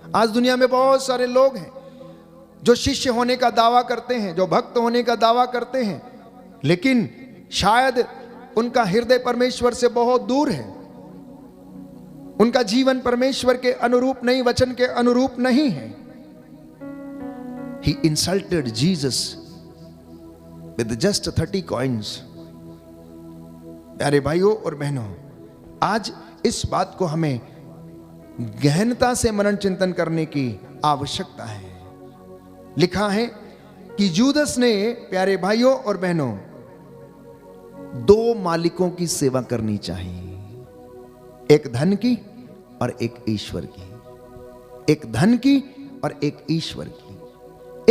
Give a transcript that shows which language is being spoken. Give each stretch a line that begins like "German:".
Hindi: आज दुनिया में बहुत सारे लोग हैं जो शिष्य होने का दावा करते हैं, जो भक्त होने का दावा करते हैं, लेकिन शायद उनका हृदय परमेश्वर से बहुत दूर है, उनका जीवन परमेश्वर के अनुरूप नहीं, वचन के अनुरूप नहीं है।
English: He insulted Jesus with just 30 coins।
Hindi: प्यारे भाइयों और बहनों, आज इस बात को हमें गहनता से मनन चिंतन करने की आवश्यकता है। लिखा है कि यूदस ने, प्यारे भाइयों और बहनों, 2 मालिकों की सेवा करनी चाहिए, एक धन की और एक ईश्वर की, एक धन की और एक ईश्वर की।